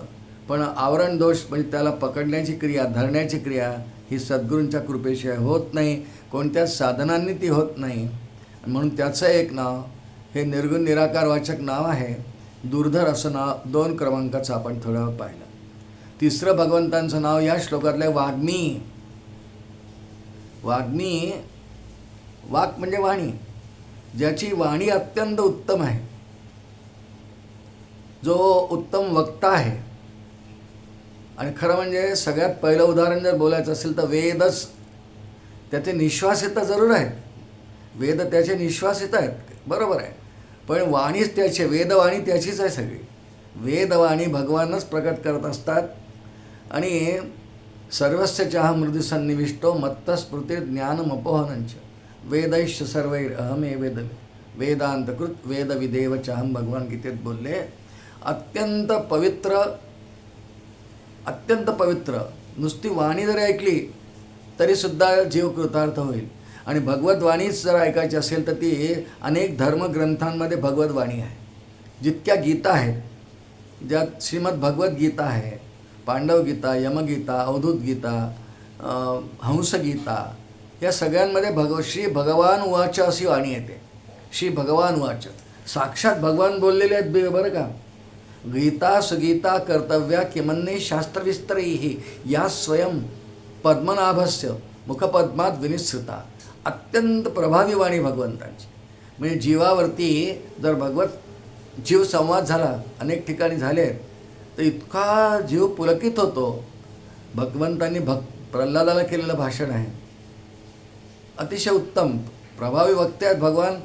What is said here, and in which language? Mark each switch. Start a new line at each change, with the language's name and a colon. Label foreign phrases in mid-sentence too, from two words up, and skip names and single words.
Marathi: पण आवरण दोष म्हणजे त्याला पकडण्याची क्रिया, धरण्याची क्रिया ही सद्गुरूंच्या कृपेशिवाय होत नाही, कोणत्याच साधनांनी ती होत नाही. म्हणून त्याचं एक नाव हे निर्गुण निराकारवाचक नाव आहे, दुर्धर असं नाव. 2 क्रमांकाचं आपण थोडं वेळ पाहिलं. 3रं भगवंतांचं नाव या श्लोकातलं वाग्मी. वाग्मी, वाक म्हणजे वाणी, ज्याची वाणी अत्यंत उत्तम आहे, जो उत्तम वक्ता आहे. आणि खरं म्हणजे सगळ्यात पहिलं उदाहरण जर बोलायचं असेल तर वेदच. त्याचे निश्वासित तर जरूर आहेत, वेद त्याचे निश्वासित आहेत, बरोबर आहे, पण वाणीच त्याची, वेदवाणी त्याचीच आहे सगळी. वेदवाणी भगवानच प्रकट करत असतात.
Sanskrit: आणि सर्वस्य चाह मृदु सन्निविष्टो मत्तस्मृती ज्ञानमपोहनंच वेदैश्च सर्वैर अहमे वेदांतकृत वेदविदेव चाहम,
Marathi: भगवान गीतेत बोलले. अत्यंत पवित्र नुसती वाणी जरी ऐकली तरीसुद्धा जीव कृतार्थ होईल. आणि भगवद्वाणीच जर ऐकायची असेल तर ती अनेक धर्मग्रंथांमध्ये भगवद्वाणी आहे. जितक्या गीता आहेत, ज्यात श्रीमद भगवद्गीता आहे, पांडवगीता, यमगीता, अवधूत गीता, हंसगीता, या सगळ्यांमध्ये
Sanskrit: श्री भगवान उवाच
Marathi: अशी वाणी येते.
Sanskrit: श्री भगवान उवाच,
Marathi: साक्षात भगवान बोललेले आहेत, बरं का.
Sanskrit: गीता सुगीता कर्तव्या किमन्ये शास्त्रविस्तरैः या स्वयं पद्मनाभस्य मुखपद्मात विनिश्रिता.
Marathi: अत्यंत प्रभावी वाणी भगवंतांची. म्हणजे जीवावरती जर जीव संवाद झाला, अनेक ठिकाणी झाले, तर इतका जीव पुलकित होतो. भगवंतांनी प्रल्हादाला केलेलं भाषण आहे, अतिशय उत्तम, प्रभावी वक्ते आहेत भगवान.